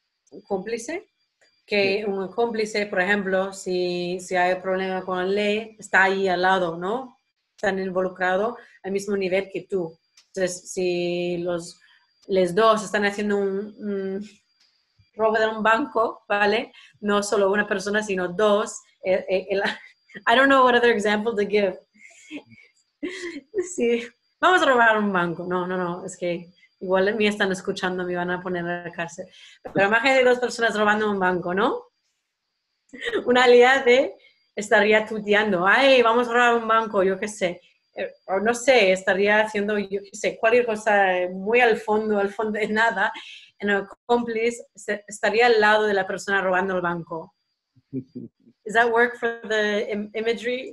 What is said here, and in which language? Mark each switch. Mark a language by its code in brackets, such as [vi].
[es] Un cómplice, que un cómplice, por ejemplo, si hay problema con la ley, está ahí al lado, ¿no? Están involucrados al mismo nivel que tú. Entonces, si los dos están haciendo un robo de un banco, ¿vale? No solo una persona, sino dos. [en] I don't know what other example to give. [es] Sí, vamos a robar un banco. No, es que igual me están escuchando, me van a poner a la cárcel. Pero imagínate dos personas robando un banco, ¿no? Una aliada estaría tuteando, ay, vamos a robar un banco, yo qué sé. O no sé, estaría haciendo, yo qué sé, cualquier cosa muy al fondo de nada. En el cómplice estaría al lado de la persona robando el banco. [en] Does that work for the imagery?